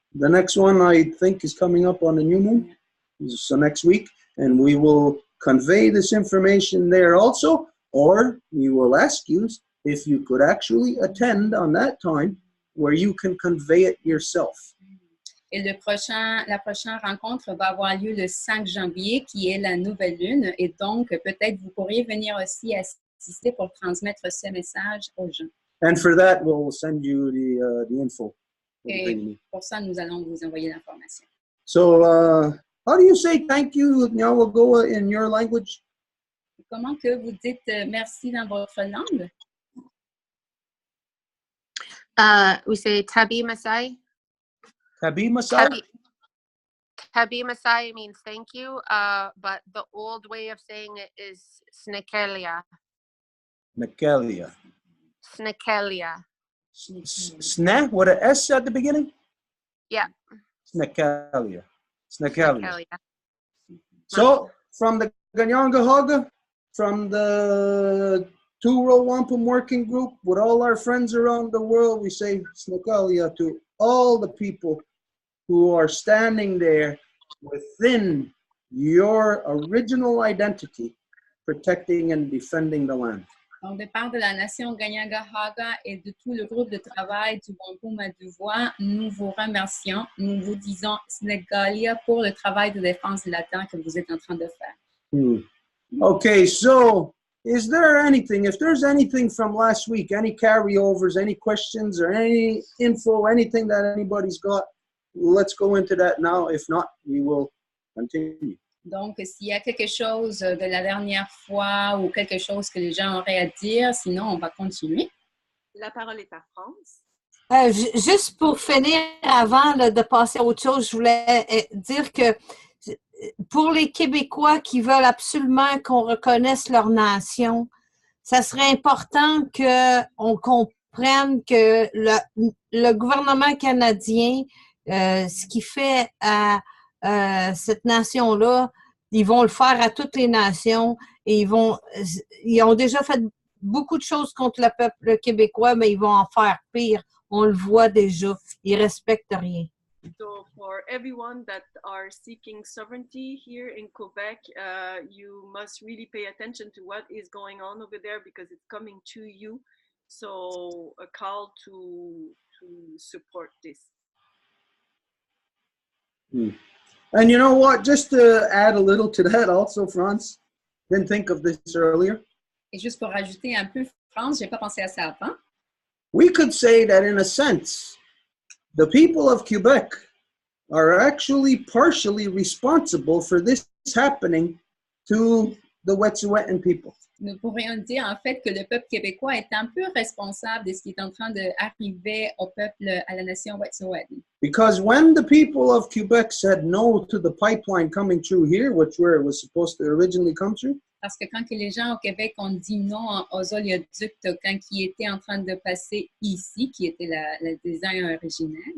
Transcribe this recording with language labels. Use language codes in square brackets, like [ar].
[en] The next one I think is coming up on the new moon, so next week, and we will convey this information there also, or we will ask you if you could actually attend on that time where you can convey it yourself. [fr] Et la prochaine rencontre va avoir lieu le 5 janvier, qui est la nouvelle lune. Et donc, peut-être vous pourriez venir aussi assister pour transmettre ce message aux gens. [en] And for that, we'll send you the info. [fr] Et pour ça, nous allons vous envoyer l'information. [en] So, how do you say thank you, Nyawagoa, in your language? [fr] Comment que vous dites merci dans votre langue? [en] We say Tabi Masai. Tabi Masai? Tabi Masai means thank you, but the old way of saying it is Snekelia. Nekelia. Snekelia. Sne, with an S at the beginning? Yeah. Snekelia. Snekelia. Snekelia. So, from the Ganyangahaga, from the Row Wampum working group, with all our friends around the world, we say Snekelia to all the people who are standing there within your original identity, protecting and defending the land. [fr] Donc, de part de la nation Ganyangahaga et de tout le groupe de travail du Wampum à Deux Voies, nous vous remercions. Nous vous disons Snegalia pour le travail de défense de la terre que vous êtes en train de faire. [en] Okay, so is there anything, if there's anything from last week, any carryovers, any questions or any info, anything that anybody's got, let's go into that now. If not, we will continue. [fr] Donc, s'il y a quelque chose de la dernière fois ou quelque chose que les gens auraient à dire, sinon on va continuer. La parole est à France. Juste pour finir, avant de passer à autre chose, je voulais dire que pour les Québécois qui veulent absolument qu'on reconnaisse leur nation, ça serait important qu'on comprenne que le gouvernement canadien, ce qu'il fait à cette nation-là, ils vont le faire à toutes les nations et ils ont déjà fait beaucoup de choses contre le peuple québécois, mais ils vont en faire pire. On le voit déjà. Ils respectent rien. [en] So for everyone that are seeking sovereignty here in Quebec, you must really pay attention to what is going on over there because it's coming to you. So a call to support this. And you know what, just to add a little to that also, Franz, didn't think of this earlier. [fr] Et juste pour ajouter un peu, France, je n'ai pas pensé à ça avant. [en] We could say that in a sense, the people of Quebec are actually partially responsible for this happening to the Wet'suwet'en people. [fr] Nous pourrions dire en fait que le peuple québécois est un peu responsable de ce qui est en train d'arriver au peuple, à la nation Wet'suwet'en. [en] Because when the people of Quebec said no to the pipeline coming through here, where it was supposed to originally come through, [fr] Parce que quand les gens au Québec ont dit non aux oléoducs, quand ils étaient en train de passer ici, qui était le design originel,